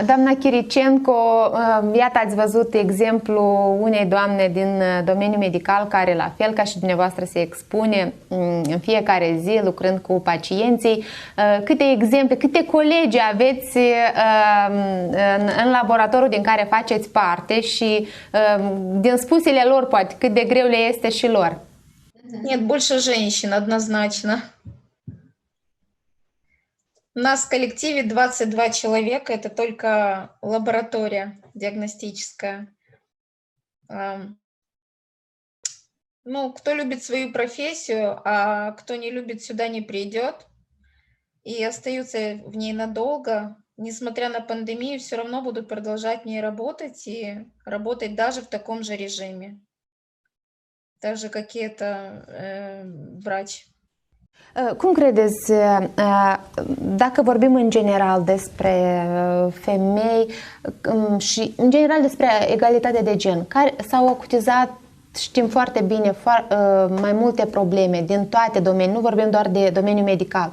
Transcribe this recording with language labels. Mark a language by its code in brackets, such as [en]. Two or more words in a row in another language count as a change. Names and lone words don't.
[ro] doamna Chiricenco, iată ați văzut exemplu unei doamne din domeniul medical care, la fel ca și dumneavoastră, se expune în fiecare zi lucrând cu pacienții. Câte exemple, câte colegi aveți în laboratorul din care faceți parte și din spusele lor, poate, cât de greu le este și lor? [ru] Нет, больше женщин, однозначно. У нас в коллективе 22 человека, это только лаборатория диагностическая. Ну, кто любит свою профессию, а кто не любит, сюда не придет и остаются в ней надолго, несмотря на пандемию, все равно будут продолжать в ней работать и работать даже в таком же режиме. Так же, как и это врач. [ro] Cum credeți, dacă vorbim în general despre femei și în general despre egalitatea de gen, care s-au acutizat, știm foarte bine, mai multe probleme din toate domeniile, nu vorbim doar de domeniul medical.